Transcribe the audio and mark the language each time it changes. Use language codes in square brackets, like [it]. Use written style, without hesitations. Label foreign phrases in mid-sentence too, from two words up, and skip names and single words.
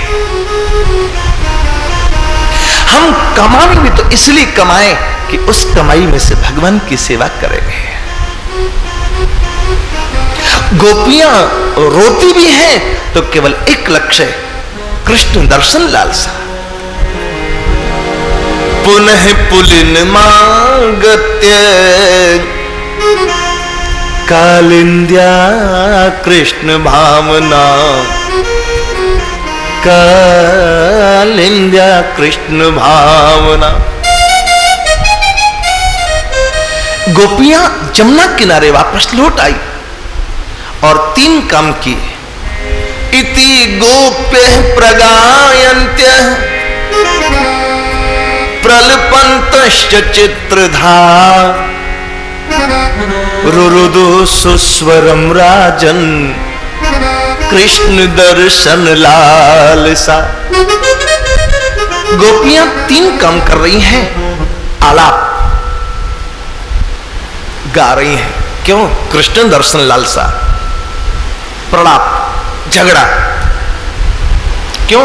[hi] हम कमाएं भी तो इसलिए कमाएं कि उस कमाई में से भगवान की सेवा करेंगे। गोपियां रोती भी हैं तो केवल एक लक्ष्य है, कृष्ण दर्शन लालसा। [sa] पुनः पुलिन मांगत्य कालिंद्या कृष्ण भावना, कालिंद्या कृष्ण भावना। [hi] गोपियां जमुना किनारे वापस लौट आई और 3 काम किए। [sa] इति गोप्य प्रगायन्त्य प्रलपन्तश्च चित्रधा, रुरुदु सुस्वरम राजन कृष्ण दर्शन लालसा। [hi] गोपियां 3 काम कर रही हैं। आलाप गा रही हैं, क्यों? कृष्ण दर्शन लालसा। प्रलाप झगड़ा, क्यों?